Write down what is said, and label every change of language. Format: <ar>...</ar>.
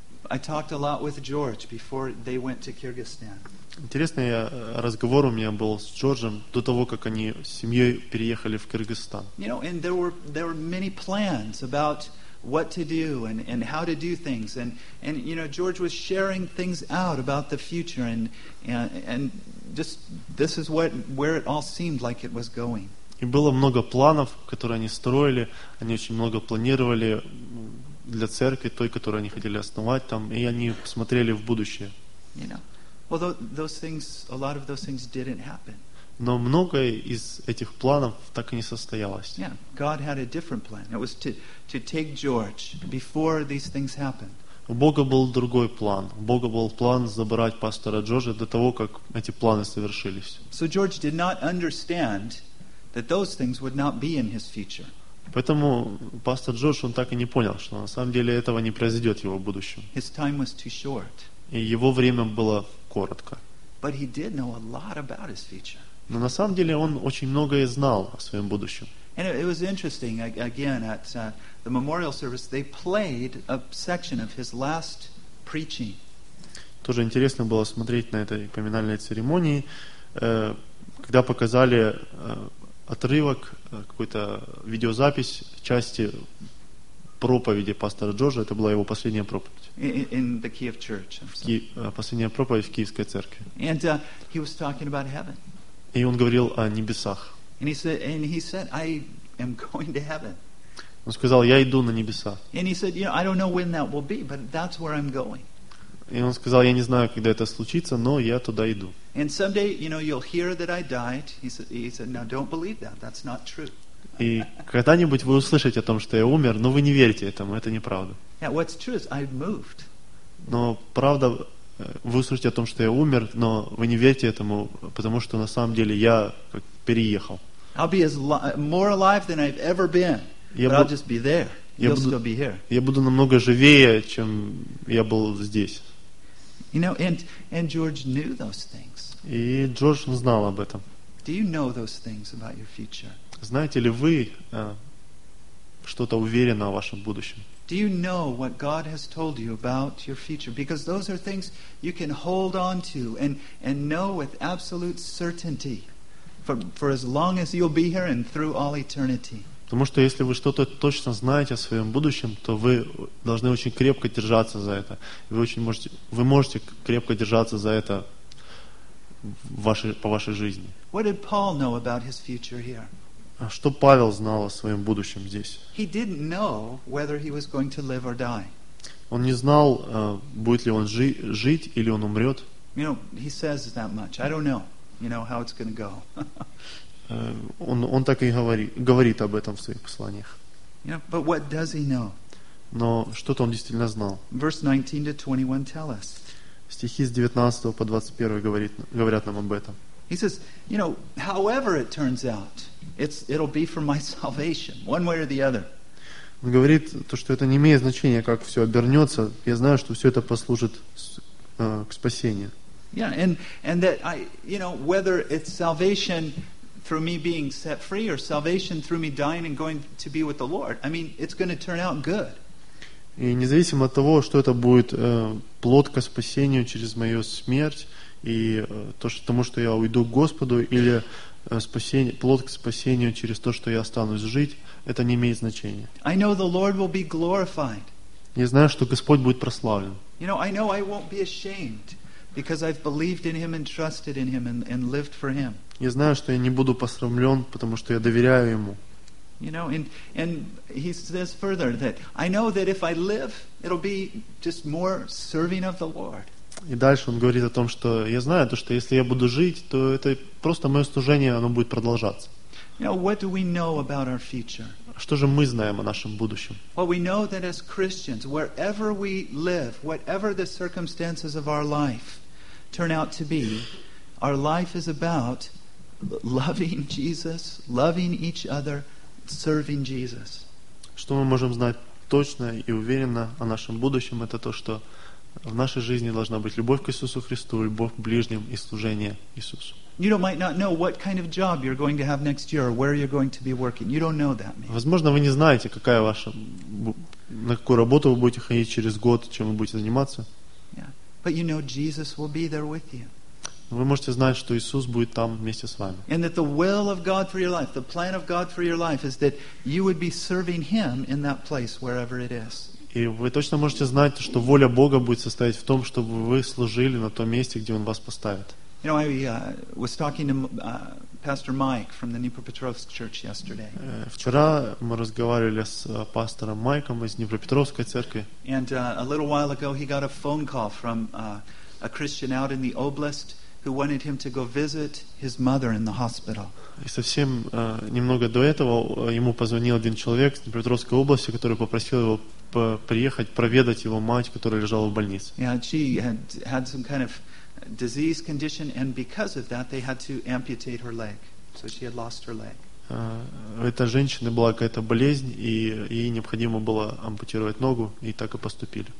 <en>I talked a lot with George before they went to Kyrgyzstan.</en> <ru>Интересный разговор у меня был с Джорджем до того, как они с семьей переехали в Кыргызстан.</ru> <en>You know, and there were many plans about what to do and how to do things, and you know, George was sharing things out about the future and just this is what where it all seemed like it was going.</en> <ru>И было много планов, которые они строили, они очень много планировали для церкви, той, которую они хотели основать там, и они смотрели в будущее.</ru> <en>You know, well, those things, a lot of those things didn't happen.</en> <ru>Но многое из этих планов так и не состоялось.</ru> <en>Yeah, God had a different plan. It was to take George before these things happened.</en> <ru>У Бога был другой план. У Бога был план забрать пастора Джорджа до того, как эти планы совершились.</ru> <en>So George did not understand that those things would not be in his future.</en> <ru>Поэтому пастор Джордж, он так и не понял, что на самом деле этого не произойдет в его будущем.</ru> <en>His time was too short.</en> <ru>И его время было коротко.</ru> <en>But he did know a lot about his future.</en> <ru>Но на самом деле он очень многое знал о своем будущем.</ru> <en>And it was interesting, again, at the memorial service, they played a section of his last preaching.</en> <ru>Тоже интересно было смотреть на этой поминальной церемонии, когда показали отрывок, какую-то видеозапись части проповеди пастора Джорджа. Это была его последняя проповедь.</ru> <en>In the Kiev Church,</en> <ru>последняя проповедь в Киевской церкви.</ru> <en>And he was talking about heaven.</en> <ru>И он говорил о небесах.</ru> <en>And he said, I am going to heaven.</en> <ru>Он сказал, я иду на небеса.</ru> <en>And he said, you know, I don't know when that will be, but that's where I'm going.</en> <ru>И он сказал, я не знаю, когда это случится, но я туда иду.</ru> <en>And someday, you know, you'll hear that I died. He said, no, don't believe that. That's not true.</en> <ru>И когда-нибудь вы услышите о том, что я умер, но вы не верите этому, это неправда.</ru> <en>Yeah, what's true is I've moved.</en> <ru>Но правда, вы услышите о том, что я умер, но вы не верите этому, потому что на самом деле я переехал.</ru> <en>I'll be more alive than I've ever been, but I'll just be there. You'll still be here.</en> <ru>Я буду намного живее, чем я был здесь.</ru> <en>You know, and George knew those things.</en> <ru>И Джордж знал об этом.</ru> <en>Do you know those things about your future?</en> <ru>Знаете ли вы что-то уверенно о вашем будущем?</ru> <en>Do you know what God has told you about your future? Because those are things you can hold on to and know with absolute certainty for as long as you'll be here and through all eternity.</en> <ru>Потому что если вы что-то точно знаете о своем будущем, то вы должны очень крепко держаться за это. Вы можете крепко держаться за это по вашей жизни.</ru> <en>What did Paul know about his future here?</en> <ru>Что Павел знал о своем будущем здесь?</ru> <en>He didn't know whether he was going to live or die.</en> <ru>Он не знал, будет ли он жить или он умрет.</ru> <en>You know, he says that much. I don't know, you know, how it's going to go.</en> <ru>Он так и говорит об этом в своих посланиях.</ru> <en>Yeah, but what does he know?</en> <ru>Но что-то он действительно знал.</ru> <en>Verse 19 to 21 tell us.</en> <ru>Стихи с 19 по 21 говорят нам об этом.</ru> <en>He says, you know, however it turns out, it'll be for my salvation, one way or the other.</en> <ru>Он говорит то, что это не имеет значения, как все обернется. Я знаю, что все это послужит к спасению.</ru> <en>Yeah, and that I, you know, whether it's salvation through me being set free or salvation through me dying and going to be with the Lord, I mean, it's going to turn out good.</en> <ru>И независимо от того, что это будет плод ко спасению через мою смерть и то, что, тому, что я уйду к Господу, или спасение, плод к спасению через то, что я останусь жить, это не имеет значения.</ru> <en>I know the Lord will be glorified.</en> <ru>Я знаю, что Господь будет прославлен.</ru> <en>You know, I know I won't be ashamed because I've believed in Him and trusted in Him and lived for Him.</en> <ru>Я знаю, что я не буду посрамлен, потому что я доверяю Ему.</ru> <en>You know, and he says further that I know that if I live, it'll be just more serving of the Lord.</en> <ru>И дальше он говорит о том, что я знаю то, что если я буду жить, то это просто мое служение, оно будет продолжаться.</ru> <en>You know, what do we know about our future?</en> <ru>Что же мы знаем о нашем будущем?</ru> <en>Well, we know that as Christians, wherever we live, whatever the circumstances of our life turn out to be, our life is about loving Jesus, loving each other, serving Jesus.</en> <ru>Что мы можем знать точно и уверенно о нашем будущем, это то, что в нашей жизни должна быть любовь к Иисусу Христу, любовь к ближним и служение Иисусу.</ru> <en>You might not know what kind of job you're going to have next year or where you're going to be working. You don't know that.</en> <ru>Возможно, вы не знаете, какая ваша, на какую работу вы будете ходить через год, чем вы будете заниматься.</ru> <en>Yeah. But you know Jesus will be there with you.</en> <ru>Вы можете знать, что Иисус будет там вместе с вами.</ru> <en>And that the will of God for your life, the plan of God for your life is that you would be serving Him in that place, wherever it is.</en> <ru>И вы точно можете знать, что воля Бога будет состоять в том, чтобы вы служили на том месте, где Он вас поставит.</ru> <en>You know, I was talking to Pastor Mike from the Dnipropetrovsk Church yesterday.</en> <ru>Вчера мы разговаривали с пастором Майком из Днепропетровской церкви.</ru> <en>And a little while ago he got a phone call from a Christian out in the oblast who wanted him to go visit his mother in the hospital.</en> <ru>И совсем немного до этого ему позвонил один человек из Днепропетровской области, который попросил его приехать, проведать его мать, которая лежала в больнице.</ru> <en>Yeah, she had some kind of disease condition, and because of that, they had to amputate her leg. So she had lost her leg.</en> <ru>Эта женщина была какая-то болезнь, и ей необходимо было ампутировать ногу, и так и поступили.</ru>